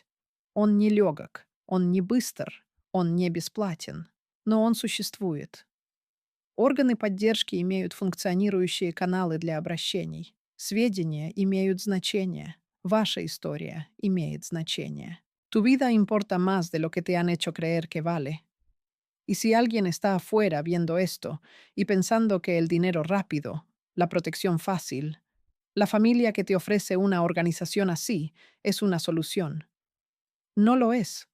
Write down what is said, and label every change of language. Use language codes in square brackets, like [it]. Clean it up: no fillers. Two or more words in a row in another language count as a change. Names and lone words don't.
[ru] Он не легок, он не быстр, он не бесплатен, но он существует. Органы поддержки имеют функционирующие каналы для обращений. Сведения имеют значение. Ваша история имеет значение. [es] Tu vida importa más de lo que te han hecho creer que vale. Y si alguien está afuera viendo esto y pensando que el dinero rápido, la protección fácil, la familia que te ofrece una organización así es una solución, no lo es.